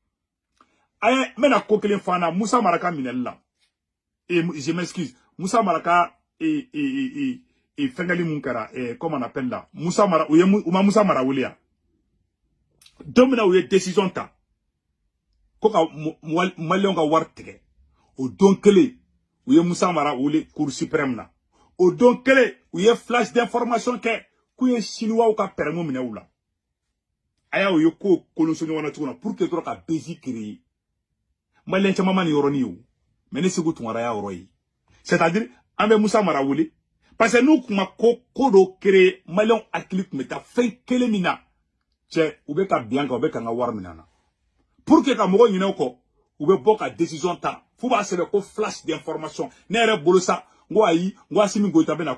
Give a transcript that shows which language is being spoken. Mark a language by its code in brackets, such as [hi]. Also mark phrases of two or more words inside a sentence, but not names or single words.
[bm] n bɛna ko kelen fɔ an na Musa Maraka minɛli la [fr] je m'excuse [bm] Musa Maraka fɛngɛli mun kɛra [fr] comment on appelle là [bm] Musa Mara u ma Musa Mara wele yan don min na u ye décision ta ko ka maliyɛnw ka wari tigɛ o don kelen u ye Musa Mara wele [fr] Cour suprême [bm] na o don kelen u ye [fr] flash d'information [bm] kɛ k'u ye chinois ka permis minɛ u la a y'a ye ko kolonso ɲɔgɔn na cogo na [fr] pour que [bm] dɔrɔn ka base créer maliyɛn caman ma nin yɔrɔnin ye o mais ne Segu Tunkara y'a yɔrɔ ye c'est-à-dire an bɛ Musa Mara wele [fr] parce que [bm] n'u kun ma ko dɔ créer maliyɛnw hakili kun bɛ taa fɛn kelen min na cɛ u bɛ ka bin kan u bɛ ka n ka wari minɛ na [fr] pour que [bm] ka mɔgɔ ɲinɛ o kɔ u bɛ bɔ ka décision ta f'u b'a sɛbɛn ko [fr] flash d'information [bm] ne yɛrɛ bolo sa n ko ayi n ko Asimi Goïta bɛna